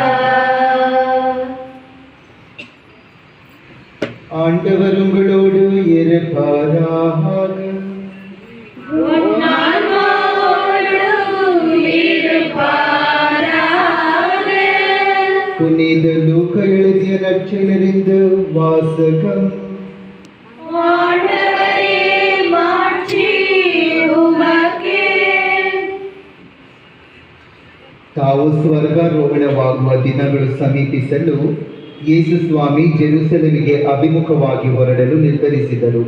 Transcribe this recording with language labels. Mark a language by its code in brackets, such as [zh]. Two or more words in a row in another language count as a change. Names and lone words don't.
[ta] ஆண்டவர் உங்களோடு இருப்பாராக. புனித லூக்கா எழுதிய நற்செய்தியிலிருந்து வாசகம். [kn] ತಾವು ಸ್ವರ್ಗಾರೋಹಣವಾಗುವ ದಿನಗಳು ಸಮೀಪಿಸಲು ಯೇಸು ಸ್ವಾಮಿ ಜೆರುಸಲೇಮಿಗೆ ಅಭಿಮುಖವಾಗಿ ಹೊರಡಲು ನಿರ್ಧರಿಸಿದರು.